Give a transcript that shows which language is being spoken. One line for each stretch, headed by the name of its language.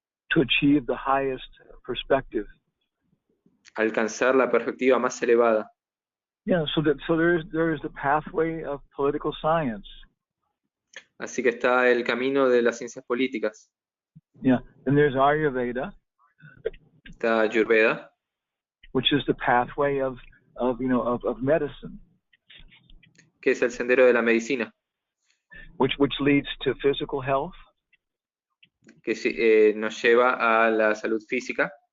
English: To achieve the highest perspective.
Spanish: alcanzar la perspectiva más elevada.
English: Yeah, so there is the pathway of political science.
Spanish: Así que está el camino de las ciencias políticas.
English: Yeah, and there's Ayurveda,
Spanish: Está Ayurveda,
English: which is the pathway of medicine,
Spanish: que es el sendero de la medicina,
English: which leads to physical health,
Spanish: que nos lleva a la salud física,